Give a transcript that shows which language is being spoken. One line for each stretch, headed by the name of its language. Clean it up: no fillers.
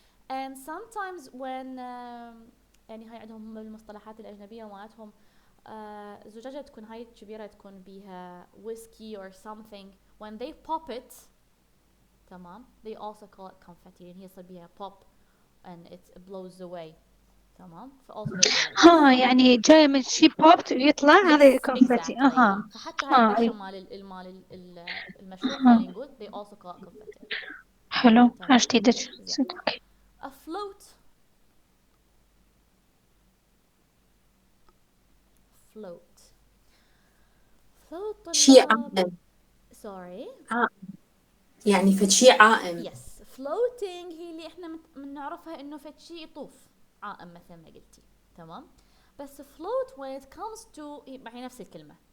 English: And sometimes when
Arabic: يعني هاي عندهم بالمصطلحات الأجنبية مالتهم زجاجة تكون هاي كبيرة تكون بيها
English: whiskey or something when they pop it
Arabic: تمام
English: they also call it confetti
Arabic: يعني هي يصير بيها
English: pop and it blows away تمام also they call it
Arabic: يعني جاي من شي بوبت ويطلع هذا confetti.
English: exactly.
Arabic: فحتى هاي الدشة مال المشروب خلينا نقول
English: they also call it confetti.
Arabic: حلو. جديدة.
English: A float. Float
Arabic: شيء عائم.
English: sorry.
Arabic: يعني فد شيء عائم.
English: Yes.
Arabic: Floating هي اللي احنا بنعرفها انه فد شيء يطوف عائم مثل ما قلتي. تمام. بس
English: float when it comes to
Arabic: هي نفس الكلمة.